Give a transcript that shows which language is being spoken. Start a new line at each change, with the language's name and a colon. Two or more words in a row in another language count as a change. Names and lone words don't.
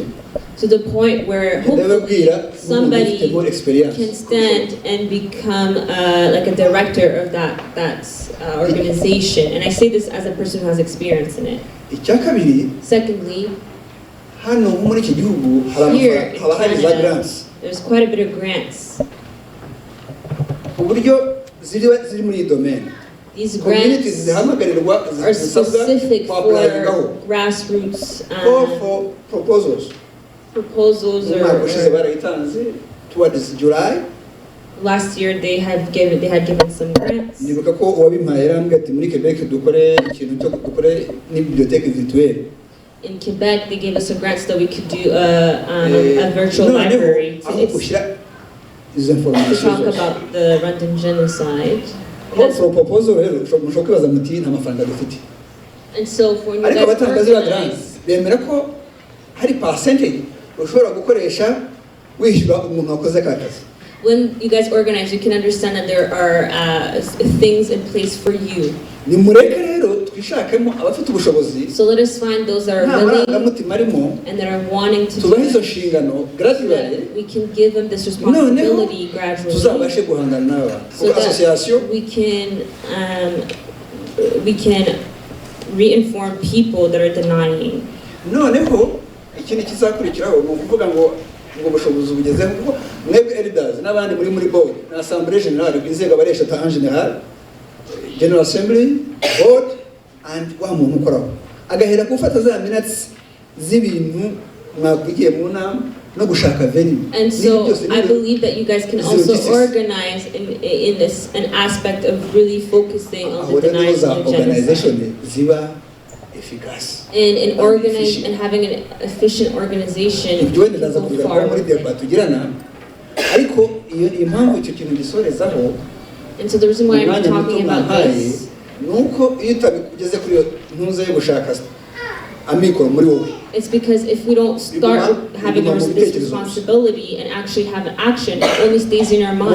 English: To the point where hopefully somebody experience can stand and become like a director of that organization. And I say this as a person who has experience in it.
Kinyarwanda: Icya kabiri
English: Secondly,
Kinyarwanda: hano muri iki gihugu
English: here in
Kinyarwanda: haba hari za
English: Canada, grants there's quite a bit of grants.
Kinyarwanda: uburyo ziri muri iyi domaine.
English: These Communities grants
Kinyarwanda: zihamagarirwa
English: are specific
Kinyarwanda: applyingaho
English: for grassroots call for proposals. proposals.
Kinyarwanda: Umwaka ushize
English: Or
Kinyarwanda: barayitanze towards July.
English: last year they had given some grants.
Kinyarwanda: Nibuka ko uwabimpaye yarambwiye ati muri Quebec dukore ikintu cyo dukore ni
French: bibliothèque virtuelle.
English: In Quebec, they gave us a grant so that we could do a virtual library
Kinyarwanda: aho gushyira izo
English: to information talk
Kinyarwanda: zose.
English: about the Rwandan genocide. Call for proposal
Kinyarwanda: rero mushobora kwibaza muti nta mafaranga dufite.
English: And so for you
Kinyarwanda: Ariko
English: guys
Kinyarwanda: abatanga ziriya
English: organize,
Kinyarwanda: grants bemera ko hari percentage ushobora gukoresha wishyura umuntu wakoze ka kazi.
English: when you guys organize, you can understand that there are things in place for you.
Kinyarwanda: Nimureke rero twishakemo abafite ubushobozi
English: So let us find those that are
Kinyarwanda: nta
English: willing
Kinyarwanda: marangamutima arimo
English: and that are wanting to do
Kinyarwanda: tubahe izo
English: it,
Kinyarwanda: nshingano
English: so gradually that we can give them this
Kinyarwanda: noneho
English: responsibility gradually,
Kinyarwanda: tuzabashe guhangana n'aba
English: so
Kinyarwanda: kuko association
English: that we can reinform people that are denying.
Kinyarwanda: noneho ikindi kizakurikiraho ni ukuvuga ngo ubushobozi bugezeho kuko mwebwe elders n'abandi muri board na
French: assemblée générale
Kinyarwanda: inzego abaresha ta
French: en général
English: General Assembly, Board,
Kinyarwanda: and wa muntu ukoraho agahera gufata za minutes z'ibintu mwakugiye mu nama no gushaka venue.
English: And so I believe that you guys can also organize in this an aspect of really focusing on the denial of genocide.
Kinyarwanda: Ziba efficacious.
English: And organize and having an efficient organization. People far and so the reason why I'm talking about this it's because if we don't start having this responsibility and actually have action, it only stays in our minds.